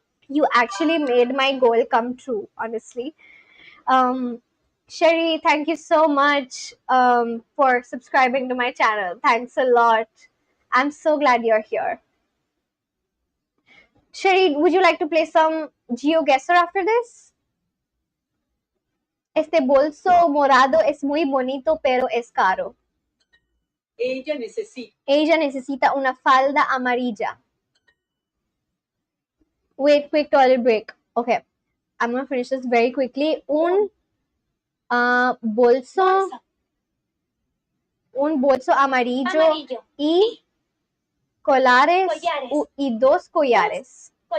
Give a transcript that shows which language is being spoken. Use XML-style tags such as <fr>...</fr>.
<en>You actually made my goal come true, honestly. Sherry, thank you so much for subscribing to my channel. Thanks a lot. I'm so glad you're here. Sherry, would you like to play some GeoGuessr after this?</en> <es>Este bolso morado es muy bonito, pero es caro. Ella necesita una falda amarilla.</es> <en>Wait, quick toilet break. Okay, I'm gonna finish this very quickly.</en> <es>Un bolso amarillo y collares y 2 collares.</es>